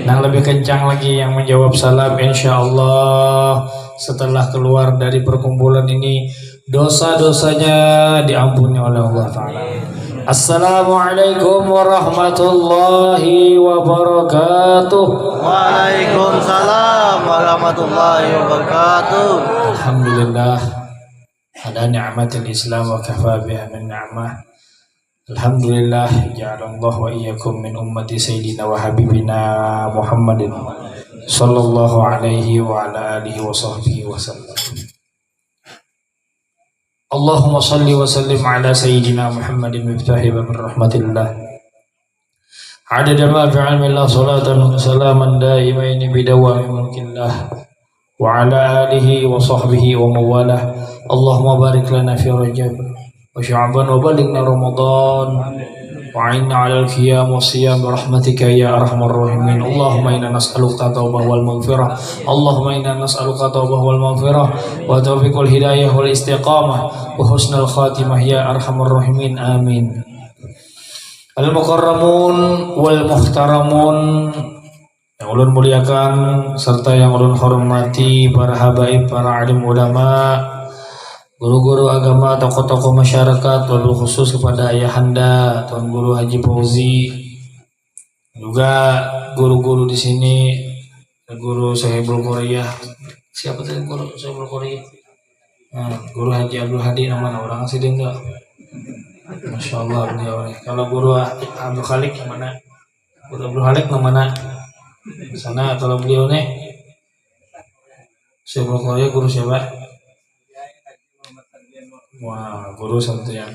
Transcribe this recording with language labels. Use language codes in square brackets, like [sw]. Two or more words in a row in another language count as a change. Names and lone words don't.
[id] Nang lebih kencang lagi yang menjawab salam, [ar] إن شاء الله [id] setelah keluar dari perkumpulan ini dosa-dosanya diampuni oleh [ar] الله تعالى. السلام عليكم ورحمة الله وبركاته. وعليكم السلام ورحمة الله وبركاته. الحمد لله على نعمة الإسلام وكفى بها من نعمة. الحمد لله جعل الله وإياكم من أمة سيدنا وحبيبنا محمد صلى الله عليه وعلى آله وصحبه وسلم. اللهم صل وسلم على سيدنا محمد مفتاح ومن رحمة الله عدد ما في علم الله صلاة وسلاما دائمين بدوام ملك الله وعلى آله وصحبه ومواله. اللهم بارك لنا في رجب وشعبان وبلغنا رمضان وأعنا على القيام والصيام برحمتك يا أرحم الراحمين. اللهم إنا نسألك التوبة والمغفرة. اللهم إنا نسألك التوبة والمغفرة والتوفيق للهداية والاستقامة وحسن الخاتمة يا أرحم الراحمين آمين. المكرمون والمحترمون, [id] yang ulun muliakan serta yang ulun hormati, para habaib, para alim ulama, guru-guru agama, tokoh-tokoh masyarakat, [ar] وبالخصوص [id] kepada ayahanda Tuan Guru Haji Fauzi, juga guru-guru di sini, Guru Sahibul Qoriyah. Siapa tadi Guru Sahibul Qoriyah? Guru Haji Abdul Hadi, nama orang asli enggak? [ar] ما شاء الله [id] beliau. Kalau Guru Abdul Khalik yang mana? Guru Abdul Khalik yang mana? Sana. Kalau beliau nih Sahibul Qoriyah, guru siapa? Wah, guru Santiago.